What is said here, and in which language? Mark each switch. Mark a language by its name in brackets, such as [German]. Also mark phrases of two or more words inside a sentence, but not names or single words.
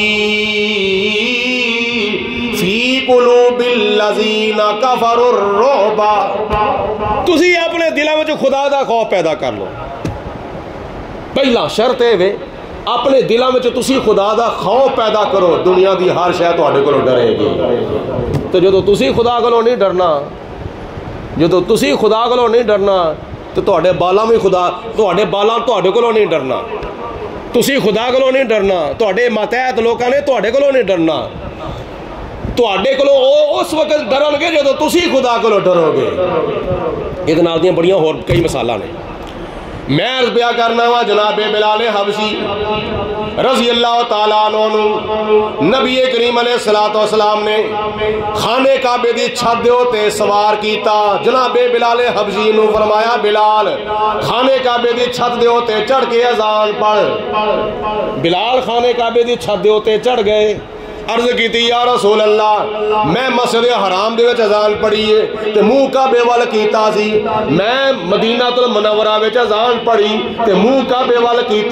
[Arabic] فی قلوب الذین کفروا الرعب [Punjabi] تسی اپنے دلوں میں جو خدا دا خوف پیدا کر لو پہلا شرط ہے وے اپنے دلوں میں جو تسی خدا دا خوف پیدا کرو دنیا دی ہر شے تواڈے کولوں ڈرے گی تو جدو تسی خدا کولوں نہیں ڈرنا جدو تسی خدا کولوں نہیں ڈرنا تو تواڈے بالاں بھی خدا تواڈے بالاں تواڈے کولوں نہیں ڈرنا تسی خدا کولوں نہیں ڈرنا تواڈے ماتحت لوکاں نے تواڈے کولوں نہیں ڈرنا تواڈے کولوں اس وقت ڈرن گے جدو تسی خدا کولوں ڈرو گے یہ نال دیاں بڑیاں ہور کئی مثالاں نے میں عرض پیا کرنا وا جناب بلال حبشی [Arabic] رضی اللہ تعالیٰ عنہ [Punjabi] نبی کریم [Arabic] علیہ السلام [Punjabi] نے خانے کعبے دی چھت دے تے سوار کیتا. جناب بلال حبشی نو فرمایا بلال خانے کعبے دی چھت دے تے چڑھ کے اذان پڑھ. بلال خانے کعبے دی چھت دے تے چڑھ گئے. عرض کیتی [Arabic] یا رسول اللہ [Punjabi] میں مسجد حرام دے وچ اذان پڑھی ہے تے منہ کعبے وال کیتا سی. میں مدینہ المنورہ وچ اذان پڑھی تے منہ کعبے وال کیتا.